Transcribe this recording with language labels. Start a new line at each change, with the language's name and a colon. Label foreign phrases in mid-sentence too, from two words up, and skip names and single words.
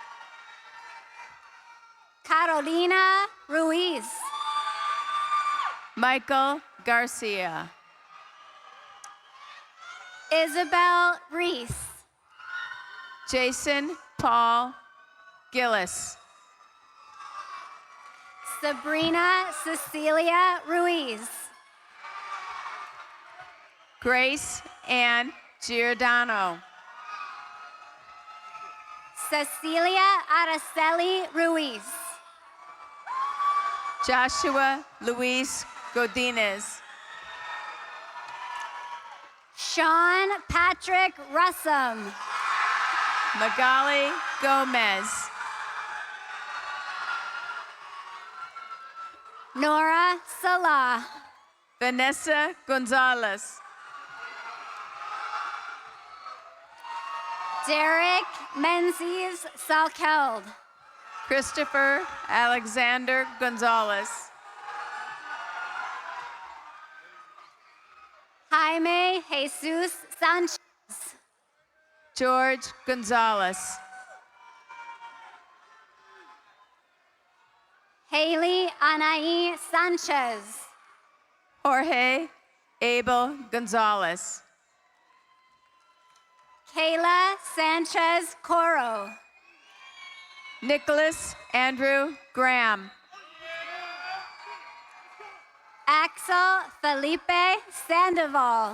English: Carolina Ruiz. Michael Garcia. Isabel Reese. Jason Paul Gillis. Sabrina Cecilia Ruiz. Grace Ann Giordano. Cecilia Araceli Ruiz. Joshua Luis Godinez. Sean Patrick Russum. Magali Gomez. Nora Salah. Vanessa Gonzalez. Derek Menzies Salkeld. Christopher Alexander Gonzalez. Jaime Jesus Sanchez. George Gonzalez. Haley Anaí Sanchez. Jorge Abel Gonzalez. Kayla Sanchez Coro. Nicholas Andrew Graham. Axel Felipe Sandoval.